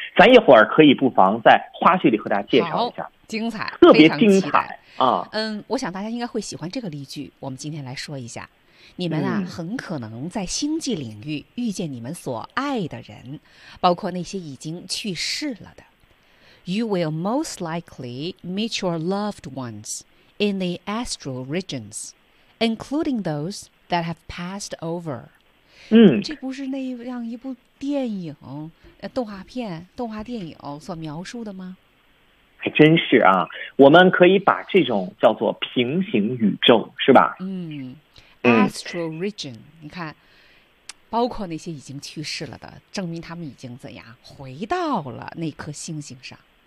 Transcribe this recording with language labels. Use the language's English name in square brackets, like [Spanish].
[Chinese] 咱一会儿可以不妨在花絮里和大家介绍一下，精彩，特别精彩啊！嗯，我想大家应该会喜欢这个例句，我们今天来说一下。你们啊，很可能在星际领域遇见你们所爱的人，包括那些已经去世了的。 [English] You will most likely meet your loved ones in the astral regions, including those that have passed over. 嗯， [Chinese] 这不是那样一部电影、动画片、动画电影所描述的吗？还真是啊，我们可以把这种叫做平行宇宙，是吧？ Astral region, 你看，包括那些已经去世了的，证明他们已经怎样回到了那颗星星上。